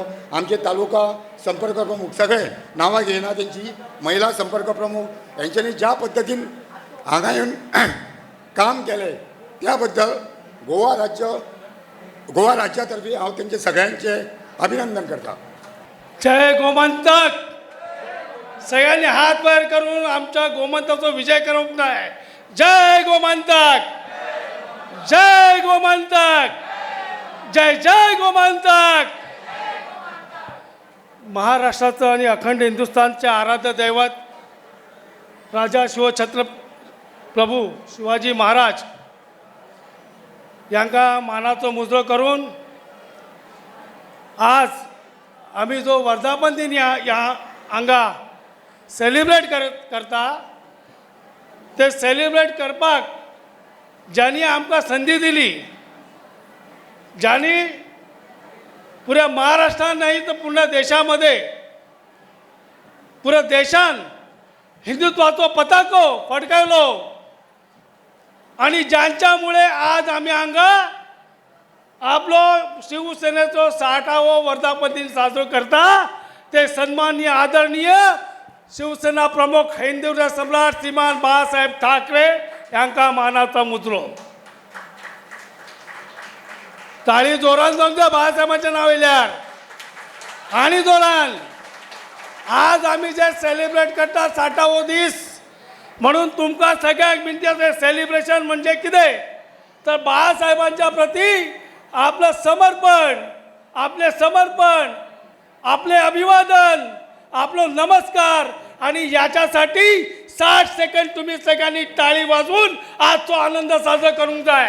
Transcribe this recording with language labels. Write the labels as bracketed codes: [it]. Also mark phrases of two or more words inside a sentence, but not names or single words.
[kok] आमचे तालुका संपर्क प्रमुख सगळे नांवां घेयना तेंची, महिला संपर्क प्रमुख यांच्यांनी ज्या पद्दतीन हांगा येवन काम केलें त्या बद्दल गोवा राज्यातर्फे हांव तेंचे सगळ्यांचे अभिनंदन करता। जय गोमंतक। सगळ्यांनी हात वर करून आमच्या गोमंतकाचा विजय करूंक जाय। जय गोमंतक, जय गोमंतक, जय जय गोमंतक. महाराष्ट्राचं आणि अखंड हिंदुस्थानचे आराध्य दैवत राजा शिवछत्र प्रभू शिवाजी महाराज यांका मानाचं मुजरो करून आज आम्ही जो वर्धापन दिन या हांगा सेलिब्रेट करता ते सेलिब्रेट करपाक ज्यांनी आमकां संधी दिली, ज्यांनी पुऱ्या महाराष्ट्रात नाही तर पूर्ण देशामध्ये, पुऱ्या देशान हिंदुत्वाचो पताको फडकावलो आणि ज्यांच्यामुळे आज आम्ही हांगा आपलो शिवसेनेचो 60वो वर्धापन दिन साजरो करता ते सन्माननीय आदरणीय शिवसेना प्रमुख हिंदवी सम्राट श्रीमान बाळासाहेब ठाकरे यांका मानाचा मुजरो. ताळी जोरान जाऊन बाळासाहेबांच्या नाव येल्यार आणि जोरान. आज आम्ही जे सेलिब्रेट करता 60वो दीस म्हणून तुमका सगळ्याक विनंती, सेलिब्रेशन म्हणजे कितें तर बाळासाहेबांच्या प्रती आपलं समर्पण, आपले अभिवादन, आपलो नमस्कार. आणि याच्यासाठी 60 सेकंड तुम्ही सगळ्यांनी टाळी वाजवून आजचा आनंद साजरा करून जाय.